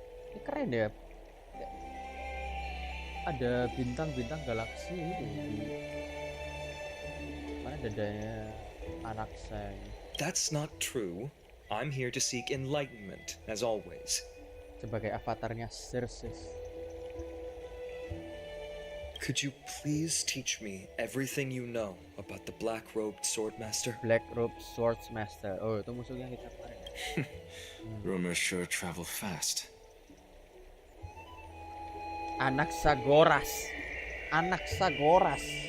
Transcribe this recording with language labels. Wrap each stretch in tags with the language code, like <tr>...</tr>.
<id>Ini keren ya. Ada bintang-bintang galaksi itu di mana dadanya anak saya.</id> <en>That's not true. I'm here to seek enlightenment, as always.</en> <id>Sebagai avatarnya Cersei.</id> <en>Could you please teach me everything you know about the black-robed swordmaster?</en> <id>Black Robe Swordsmaster. Oh, itu musuh yang kita kemarin ya.</id> <en>Rumors sure travel fast.</en> <id>Anak Sagoras. Anak Sagoras.</id>